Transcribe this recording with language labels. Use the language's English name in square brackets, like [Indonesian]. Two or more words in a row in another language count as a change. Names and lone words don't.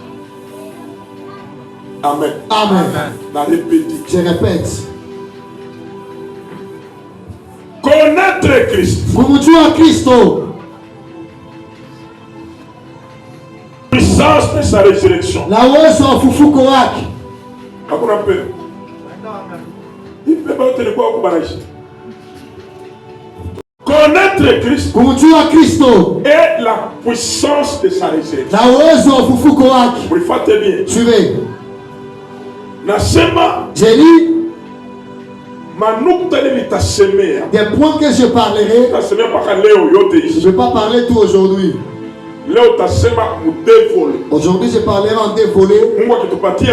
[French] Amen. Amen. Je répète. Connaître Christ. [Swahili] Kumjua Kristo. [French] Puissance de sa résurrection. [Swahili] Na uwezo wa ufufuko wake. Hakuna mpendo. Ipe baote ni kwa kubarashi. [French] Connaître Christ. [Swahili] Kumjua Kristo. [French] Et la puissance de sa résurrection. [Swahili] Na uwezo wa ufufuko wake. [French] Vous faites bien. Suivez. [Swahili] Nasema. [French] J'ai dit. Des points que je parlerai. Je ne vais pas parler tout aujourd'hui. Aujourd'hui, je parlerai en deux volets.